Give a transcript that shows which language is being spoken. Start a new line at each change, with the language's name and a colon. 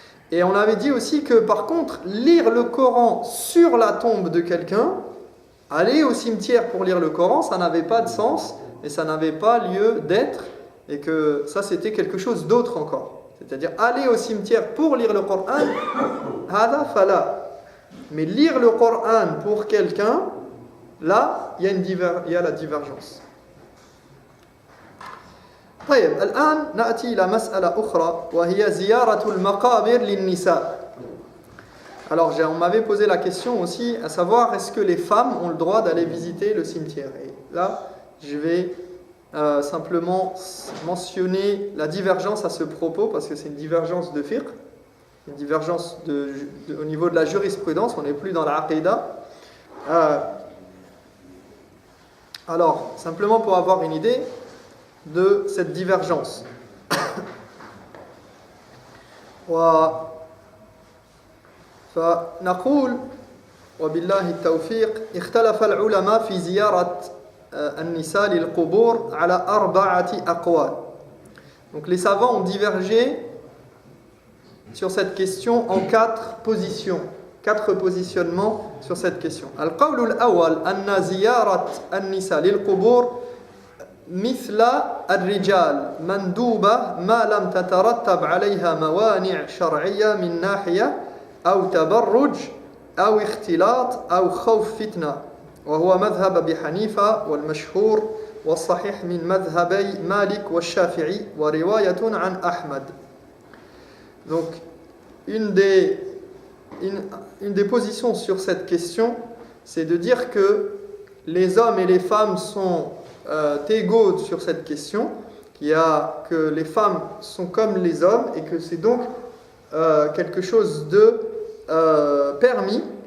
French: Et on avait dit aussi que par contre, lire le Coran sur la tombe de quelqu'un, aller au cimetière pour lire le Coran, ça n'avait pas de sens et ça n'avait pas lieu d'être, et que ça c'était quelque chose d'autre encore. C'est-à-dire aller au cimetière pour lire le Coran,
Arabic: hada fala.
French: Mais lire le Coran pour quelqu'un, là, il y a la divergence.
Arabic: طيب الآن نأتي إلى مسألة أخرى وهي زيارة المقابر للنساء.
French: Alors on m'avait posé la question aussi, à savoir est-ce que les femmes ont le droit d'aller visiter le cimetière. Et là, je vais simplement mentionner la divergence à ce propos, parce que c'est une divergence de fiqh, une divergence au niveau de la jurisprudence, on n'est plus dans l'aqida. Alors, simplement pour avoir une idée de cette divergence.
Arabic: فنقول وبالله التوفيق اختلف العلماء في زيارة النساء للقبور على 4 أقوال.
French: Donc les savants ont divergé sur cette question en 4 positions, 4 positionnements sur cette question.
Arabic: Al-qawlu al-awwal anna ziyarat an-nisa lil-qubur مثل الرجال مندوبة ما لم تترتب عليها موانع شرعية من ناحية أو تبرج أو اختلاط أو خوف فتنة وهو مذهب أبي حنيفة والمشهور والصحيح من مذهبي مالك والشافعي ورواية عن أحمد.
French: Donc une des positions sur cette question, c'est de dire que les hommes et les femmes sont égaux sur cette question, que les femmes sont comme les hommes et que c'est donc quelque chose de permis